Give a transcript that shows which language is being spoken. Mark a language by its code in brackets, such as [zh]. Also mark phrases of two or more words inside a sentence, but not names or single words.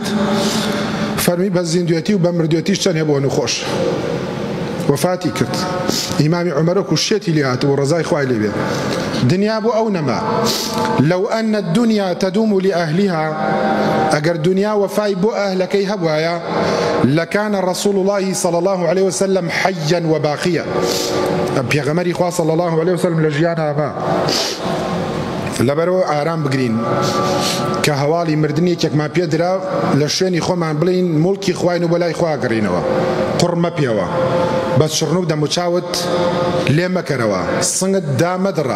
[ckb] فەرمی بە زیندوێتی و بە مردوێتیش چەند هەبووە نوخۆش. وفاتی کرد. ئیمامی عومەر کوشتێتی لێ هاتبوو ڕەزای خوای لێ بێ. دنیا بۆ ئەو نەما [ar] لەو ئەنە الدنیا تەدوم لأهلها [ckb] ئەگەر دنیا وەفای بۆ ئەهلەکەی هەبوایە [ar] لەکان رسول الله صلى الله عليه وسلم حيا وباقيا. [ckb] پێغەمبەری خوا [ar] صلى الله عليه وسلم [ckb] لە ژیان هەبا. لەبەرەوە ئارام بگرین کە هەواڵی مردنی یەکێکمان پێدرا لە شوێنی خۆمان بڵین مڵکی خواین و بەلای خوا گەڕینەوە. قوڕ مەپیەوە بە شڕن و دەموچاوت لێ مەکەرەوە سنگت دامەدڕە.